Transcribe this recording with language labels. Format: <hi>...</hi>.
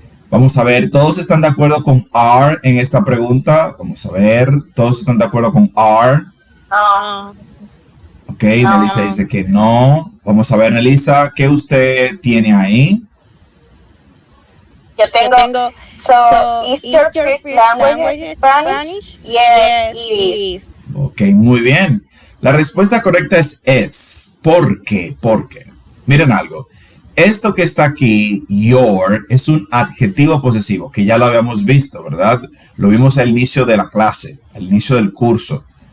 <es>Vamos a ver, ¿todos están de acuerdo con are en esta pregunta? Vamos a ver, ¿todos están de acuerdo con are? Ok, Nelisa dice que no. Vamos a ver, Nelisa, ¿qué usted tiene ahí? Yo tengo,</es> <en>so is your first language Spanish? Yes, it is.</en> <es>Ok, muy bien. La respuesta correcta es. ¿Por qué? Porque, miren algo. Esto que está aquí, your, es un adjetivo posesivo, que ya lo habíamos visto, ¿verdad? Lo vimos al inicio de la clase, al inicio del curso.</es>